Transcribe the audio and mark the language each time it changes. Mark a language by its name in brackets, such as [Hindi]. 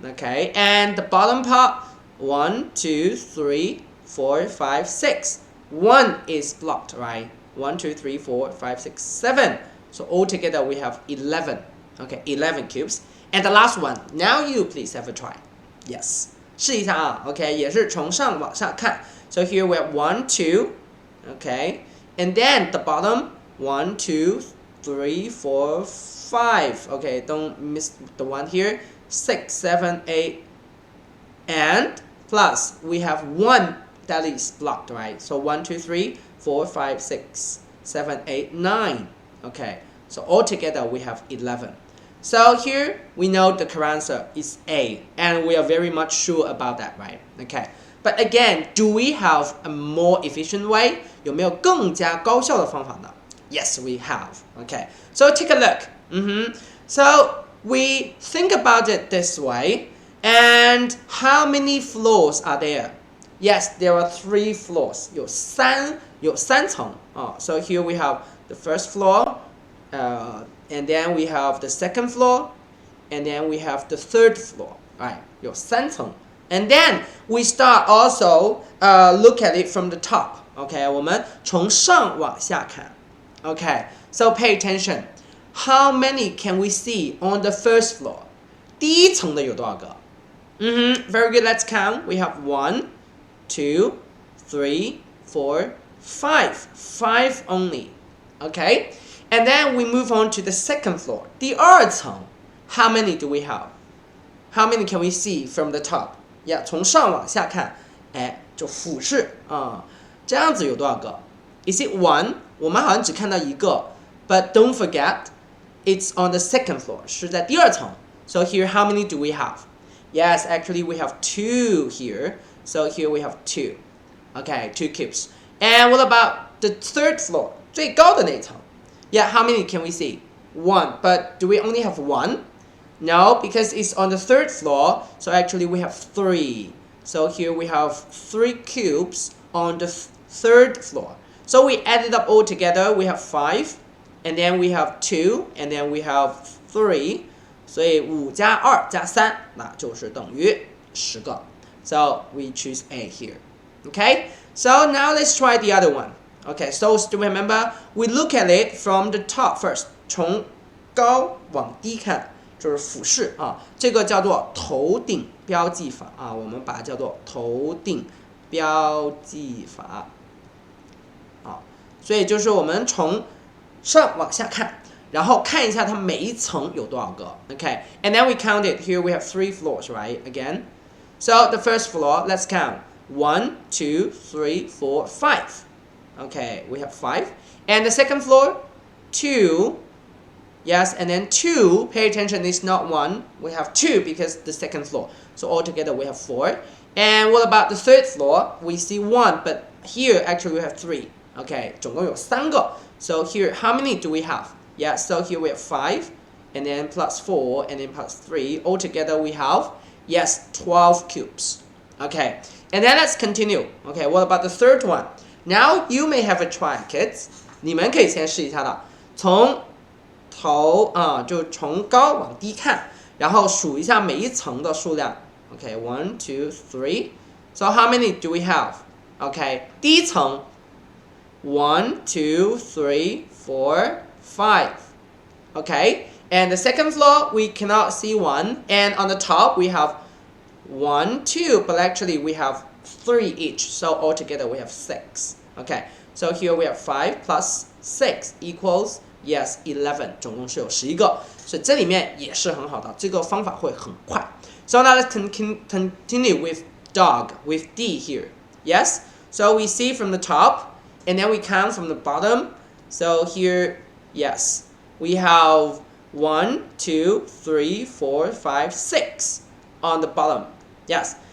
[English] Okay, and the bottom part 1, 2, 3, 4, 5, 6. 1 is blocked, right? 1, 2, 3, 4, 5, 6, 7. So altogether we have 11. Okay, 11 cubes. And the last one. Now you please have a try. Yes. [Chinese] 试一下啊 ，OK， 也是从上往下看。 [English] So here we have 1, 2, okay, and then the bottom 1, 2, 3, 4, 5. Okay, don't miss the one here. 6, 7, 8, and plus we have 1 that is blocked, right? So 1, 2, 3, 4, 5, 6, 7, 8, 9. Okay, so altogether we have 11. So here we know the correct answer is A, and we are very much sure about that, right? Okay. But again, do we have a more efficient way? [Chinese] 有没有更加高效的方法呢 ？ [English] Yes, we have. Okay, so take a look. So we think about it this way. And how many floors are there? Yes, there are 3 floors. [Chinese] 有三层啊。 [English] So here we have the first floor, and then we have the second floor, and then we have the third floor. [Chinese] Right? 有3层。 [English] And then we start also look at it from the top. [Chinese] Okay, 我们从上往下看。 [English] Okay, so pay attention. How many can we see on the first floor? [Chinese] 第一层的有多少个？ [English] Very good. Let's count. We have 1, 2, 3, 4, 5. 5 only. Okay? And then we move on to the second floor. [Chinese] 第二层 [English] How many do we have? How many can we see from the top? [Chinese] Yeah, 从上往下看，就俯视啊，这样子有多少个 ？ [English] Is it 1? [Chinese] 我们好像只看到一个 [English] ，but don't forget, it's on the second floor. [Chinese] 是在第二层。 [English] So here, how many do we have? Yes, actually we have 2 here. So here we have 2. Okay, 2 cubes. And what about the third floor? [Chinese] 最高的那层 [English] Yeah, how many can we see? 1. But do we only have 1? No, because it's on the third floor. So actually we have 3. So here we have 3 cubes on the third floor. So we added up all together. We have 5. And then we have 2. And then we have 3. [Chinese] 所以5加2加3，那就是等于10个。 [English] So we choose A here. Okay? So now let's try the other one. Okay, so still remember, we look at it from the top first. [Chinese] 从高往低看，就是俯视啊。这个叫做头顶标记法啊，我们把它叫做头顶标记法。啊，所以就是我们从上往下看。然后看一下它每一层有多少个 [English] Okay, and then we count it. Here we have 3 floors, right? Again. So the first floor, let's count. 1, 2, 3, 4, 5. Okay, we have 5. And the second floor, 2. Yes, and then 2, pay attention, it's not 1. We have 2 because the second floor. So altogether we have 4. And what about the third floor? We see 1, but here actually we have 3. Okay, [Chinese] 总共有3个. [English] So here, how many do we have? Yeah, so here we have 5, and then plus 4, and then plus 3. Altogether we have, yes, 12 cubes. Okay, and then let's continue. Okay, what about the third one? Now you may have a try, kids. [Chinese] 你们可以先试一下的，从头就从高往低看，然后数一下每一层的数量。 [English] Okay, 1, 2, 3. So how many do we have? Okay, [Chinese] 第一层 [English] 1, 2, 3, 4, 5. Okay, and the second floor we cannot see 1, and on the top we have 1, 2, but actually we have 3 each, so altogether we have 6. Okay, so here we have 5 plus 6 equals, yes, 11. [Chinese] 总共是有11个，所以这里面也是很好的，这个方法会很快。 [English] So now let's continue with dog, with D here. Yes, so we see from the top, and then we count from the bottom. So here, yes, we have 1, 2, 3, 4, 5, 6 on the bottom. Yes.